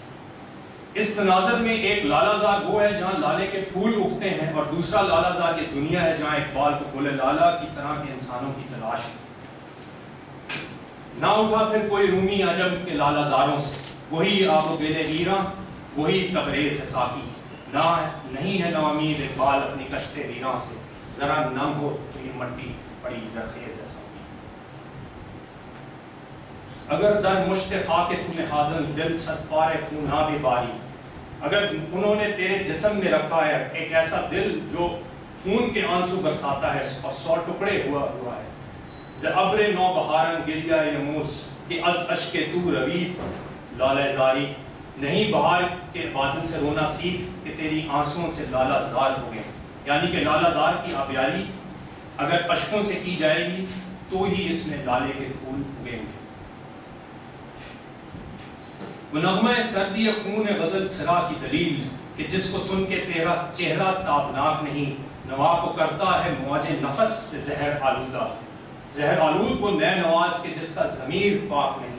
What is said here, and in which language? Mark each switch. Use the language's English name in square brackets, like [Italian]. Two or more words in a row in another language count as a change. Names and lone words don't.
[Urdu] اس تناظر میں ایک لالہ زار وہ ہے جہاں لالے کے پھول اگتے ہیں، اور دوسرا لالہ زار یہ دنیا ہے جہاں اقبال کو گل لالہ کی طرح کے انسانوں کی تلاش ہے۔ نہ اٹھا پھر کوئی رومی عجم کے لالہ زاروں سے، وہی آب و گل ایراں، وہی تبریز ہے ساقی، نہ نہیں ہے نوامید اقبال اپنی کشت ویراں سے، ذرا نم ہو تو یہ مٹی بڑی زرخیز ہے ساقی۔ [Persian] اگر در مشت خاک تو نہادن دل صد پار خوناب باری، [Urdu] اگر انہوں نے تیرے جسم میں رکھا ہے ایک ایسا دل جو خون کے آنسو برساتا ہے اور 100 ٹکڑے ہوا ہے، [Persian] ز ابر نو بہارن گریہ یموز کہ از اشک تو روید لالہ زاری، [Urdu] نہیں بہار کے بادل سے رونا سیکھ کہ تیری آنسوؤں سے لالہ زار ہو گئے، یعنی کہ لالہ زار کی آبیاری اگر اشکوں سے کی جائے گی تو ہی اس میں لالے کے پھول اگیں گے۔ وہ نغمہ سردی خون غزل سرا کی دلیل کہ جس کو سن کے تیرا چہرہ تابناک نہیں، نوا کو کرتا ہے موج نفس سے زہر آلودہ، زہر آلود وہ نئے نواز کے جس کا ضمیر پاک نہیں۔